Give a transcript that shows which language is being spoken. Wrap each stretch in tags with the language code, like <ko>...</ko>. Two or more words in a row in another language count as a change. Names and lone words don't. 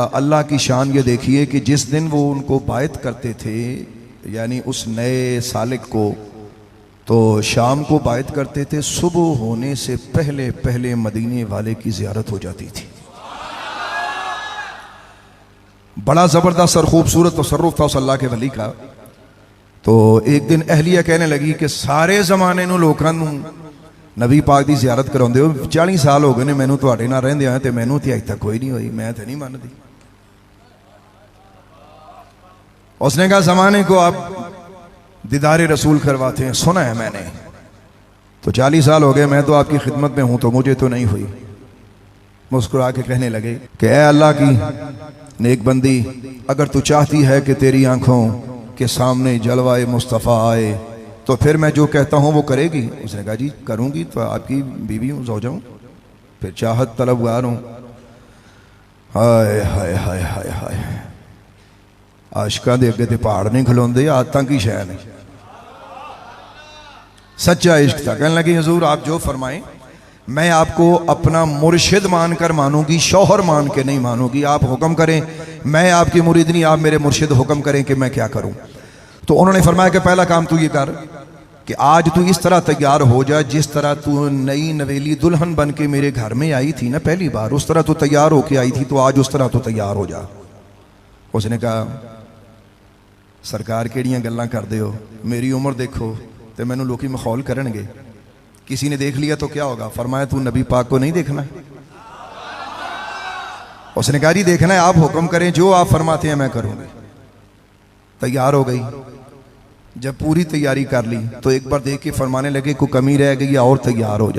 <ur>اللہ کی شان یہ دیکھیے کہ جس دن وہ ان کو بایعت کرتے تھے یعنی اس نئے سالک کو، تو شام کو بایعت کرتے تھے، صبح ہونے سے پہلے پہلے مدینے والے کی زیارت ہو جاتی تھی. بڑا زبردست اور خوبصورت تصرف تھا اس اللہ کے ولی کا. تو ایک دن اہلیہ کہنے لگی کہ</ur> <pa>سارے زمانے نو لوکاں نو نبی پاک دی زیارت کراؤندے ہو، 40 سال ہو گئے نے مینوں تواڈے نال رہندے ہوئے تے مینوں تے اج تک کوئی نہیں ہوئی، میں تے نہیں مانتی.</pa> <ur>اس نے کہا زمانے کو آپ دیدار رسول کرواتے ہیں، سنا ہے میں نے، تو 40 سال ہو گئے میں تو آپ کی خدمت میں ہوں تو مجھے تو نہیں ہوئی. مسکرا کے کہنے لگے کہ اے اللہ کی نیک بندی، اگر تو چاہتی ہے کہ تیری آنکھوں کے سامنے جلوہ مصطفیٰ آئے تو پھر میں جو کہتا ہوں وہ کرے گی. اس نے کہا جی کروں گی، تو آپ کی بیوی ہوں، زوجہ ہوں، پھر چاہت طلبگار ہوں. ہائے ہائے ہائے ہائے ہائے،</ur> <pa>عاشقاں دے اگے تے پہاڑ نہیں کھلوندے، عادتاں کی شے نہیں.</pa> <ur>سچا عشق تھا. کہنے لگی حضور آپ جو فرمائیں، میں آپ کو اپنا مرشد مان کر مانوں گی، شوہر مان کے نہیں مانوں گی. آپ حکم کریں، میں آپ کی مرید نہیں، آپ میرے مرشد، حکم کریں کہ میں کیا کروں. تو انہوں نے فرمایا کہ پہلا کام تو یہ کر کہ آج تو اس طرح تیار ہو جا جس طرح تو نئی نویلی دلہن بن کے میرے گھر میں آئی تھی نا پہلی بار، اس طرح تو تیار ہو کے آئی تھی، تو آج اس طرح تو تیار ہو جا. اس نے کہا سرکار</ur> <pa>کیڑیاں گلاں کر دے ہو، میری عمر دیکھو تے مینوں لوکی مخول کرن گے،</pa> <ur>کسی نے دیکھ لیا تو کیا ہوگا. فرمایا تو نبی پاک کو نہیں دیکھنا. اس نے کہا جی دیکھنا ہے، آپ حکم کریں، جو آپ فرماتے ہیں میں کروں گی. تیار ہو گئی. جب پوری تیاری کر لی تو ایک بار دیکھ کے فرمانے لگے کوئی کمی رہ گئی اور تیار ہو جا.</ur>